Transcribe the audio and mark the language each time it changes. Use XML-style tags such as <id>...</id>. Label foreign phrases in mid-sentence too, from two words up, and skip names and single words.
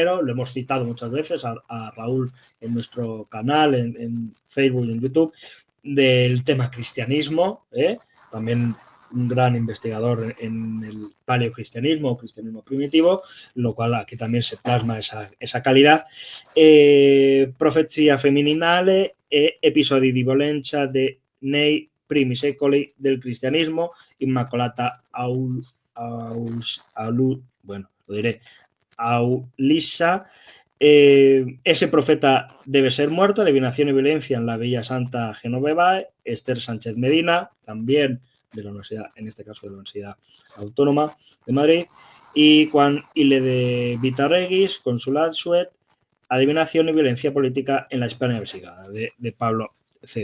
<es>Lo hemos citado muchas veces a Raúl en nuestro canal, en Facebook y en YouTube, del tema cristianismo, también un gran investigador en el paleocristianismo o cristianismo primitivo, lo cual aquí también se plasma esa calidad. Profezia Femininale e episodi di violenza nei primi secoli del cristianismo, Immacolata Aulissa. Ese profeta debe ser muerto, adivinación y violencia en la Villa Santa Genoveva, Esther Sánchez Medina, también de la universidad, en este caso de la Universidad Autónoma de Madrid, y Juan Ile de Vitarreguis, Consulat Suet, adivinación y violencia política en la Hispania Visigoda, de Pablo C.</es>